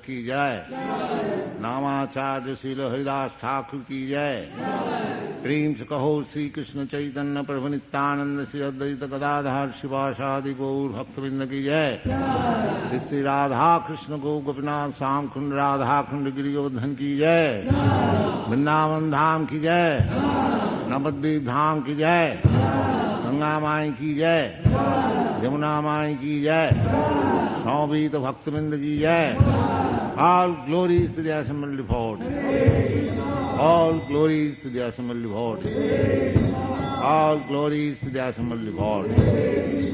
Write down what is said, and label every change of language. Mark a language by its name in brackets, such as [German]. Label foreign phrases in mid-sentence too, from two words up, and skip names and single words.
[Hindi] की जय, नामाचार्य श्रील हरिदास ठाकुर की जय, प्रेम से कहो श्री कृष्ण चैतन्य प्रभु नित्यानंद श्री अद्वैत गदाधर शिवासदी गौर भक्तिवेदांत की जय, श्री राधा कृष्ण गो गोपीनाथ साम खुंड राधा खुंड गिरि गोवर्धन की जय, वृंदावन धाम की जय, नवद्वीप धाम की जय, गंगा माई की जय, यमुना माई की जय, सौवीत भक्तवृंद की जय. [English] All glories to the assembled devotees. All glories to the assembled devotees. All glories to the assembled devotees.